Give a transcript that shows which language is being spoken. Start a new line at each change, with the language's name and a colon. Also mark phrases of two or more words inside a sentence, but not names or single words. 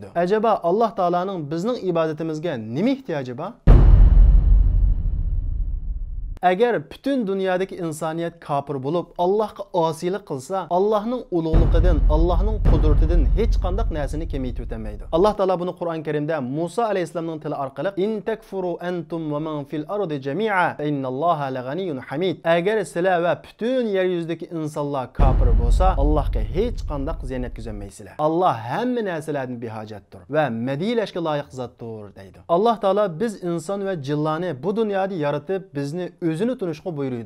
Uzbek: Acaba Alloh taolaning bizning ibodatimizga nima ehtiyoji bor? Agar butun dunyodagi insoniyat kofir bo'lib, Allohga osiylik qilsa, Allohning ulug'ligidan, Allohning qudratidan hech qanday narsani kamaytirib o'tmaydi. Alloh taolo buni Qur'on Karimda Musa alayhisolamning tili orqali
Arabic: "إن تكفروا أنتم ومن في الأرض جميعا فإن الله لغني حميد."
Uzbek: Agar sizlar va butun yer yuzidagi insonlar kofir bo'lsa, Allohga hech qanday ziyon yetkazolmaysizlar. Alloh hamma narsalardan behojatdir va madhiyalashga loyiq zotdir deydi. Alloh taolo biz inson va jinlarni bu dunyoda yaratib, bizni o'zini tunishga buyurdi.